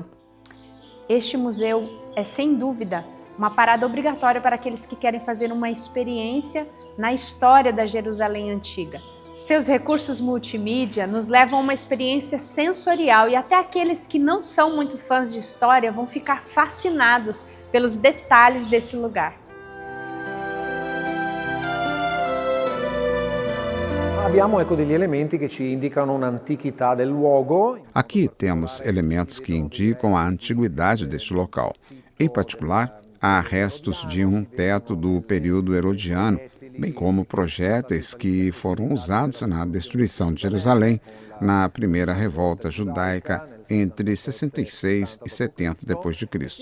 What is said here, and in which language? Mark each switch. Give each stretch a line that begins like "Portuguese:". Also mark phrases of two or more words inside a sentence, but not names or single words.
Portuguese: Este museu é, sem dúvida, uma parada obrigatória para aqueles que querem fazer uma experiência na história da Jerusalém antiga. Seus recursos multimídia nos levam a uma experiência sensorial e até aqueles que não são muito fãs de história vão ficar fascinados pelos detalhes desse lugar.
Italian: Abbiamo degli elementi che ci indicano un'antichità del luogo.
Portuguese: Aqui temos elementos que indicam a antiguidade deste local. Em particular, há restos de um teto do período herodiano, bem como projéteis que foram usados na destruição de Jerusalém na primeira revolta judaica entre 66 e 70 d.C.